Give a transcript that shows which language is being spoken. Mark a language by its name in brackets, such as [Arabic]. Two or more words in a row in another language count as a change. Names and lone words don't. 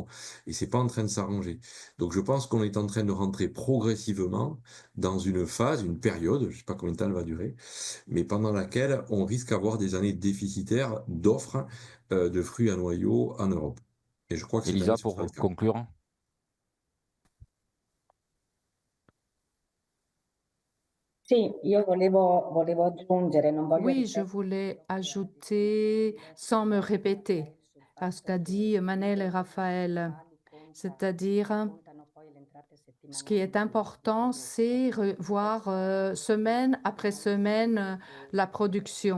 [French] Et c'est pas en train de s'arranger. Donc je pense qu'on est en train de rentrer progressivement dans une phase, une période, je sais pas combien de temps elle va durer, mais pendant laquelle on risque d'avoir des années déficitaires d'offres de fruits à noyaux en Europe. Et je crois que cette année, Elisa, ce sera le pour cas. conclure. [Italian] Sì, io volevo aggiungere, non voglio [French] Oui, je [Italian] ripetere. [French] voulais ajouter, sans me répéter, à ce qu'a dit Manel et Raphaël, c'est-à-dire ce qui est important, c'est voir semaine après semaine la production.